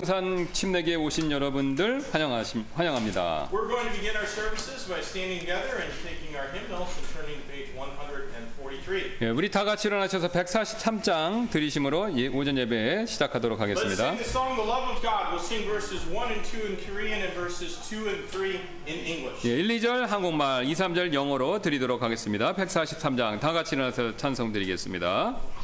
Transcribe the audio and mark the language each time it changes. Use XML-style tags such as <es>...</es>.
<ko>산 침례교에 오신 여러분들 환영합니다.</ko> <en>We're going to begin our services by standing together and taking our hymnals and turning to page 143.</en> <ko>예, 우리 다 같이 일어나셔서 143장 들으심으로 오전 예배 시작하도록</ko> <en>Let's</en> <ko>하겠습니다.</ko> <en>sing the song The Love of God. We'll sing verses 1 and 2 in Korean and verses 2 and 3 in English.</en> <ko>예, 1, 2절 한국말, 2, 3절 영어로 드리도록 하겠습니다. 143장 다 같이 일어나서 찬송 드리겠습니다.</ko>